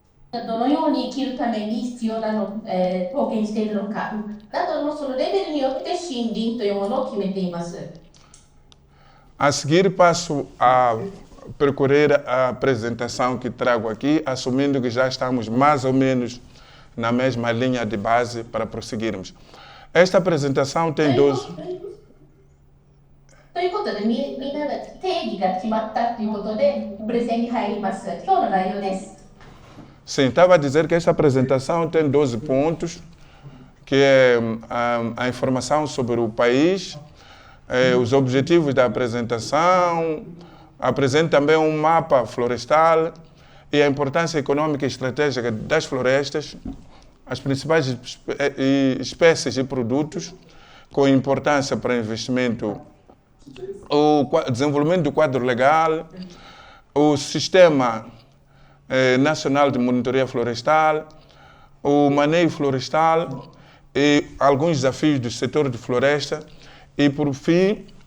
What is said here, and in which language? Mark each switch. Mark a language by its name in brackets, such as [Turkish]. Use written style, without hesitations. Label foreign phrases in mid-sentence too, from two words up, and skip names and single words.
[Japanese] どのように生きるために必要なの、貢献しているのかなどのそのレベルによって森林というものを決めています。 [Portuguese] A seguir, passo a percorrer a apresentação que trago aqui, assumindo que já estamos mais ou menos na mesma linha de base para prosseguirmos. Esta apresentação tem 12. [Japanese] ということで、みんなが定義が決まったということで、プレゼンに入ります。今日の内容です。 [Portuguese] Sim, estava a dizer que esta apresentação tem 12 pontos, que é a informação sobre o país, os objetivos da apresentação, apresenta também um mapa florestal e a importância econômica e estratégica das florestas, as principais espécies e produtos com importância para investimento, o desenvolvimento do quadro legal, o sistema nacional de monitoria florestal, o manejo florestal e alguns desafios do setor de floresta e, por fim,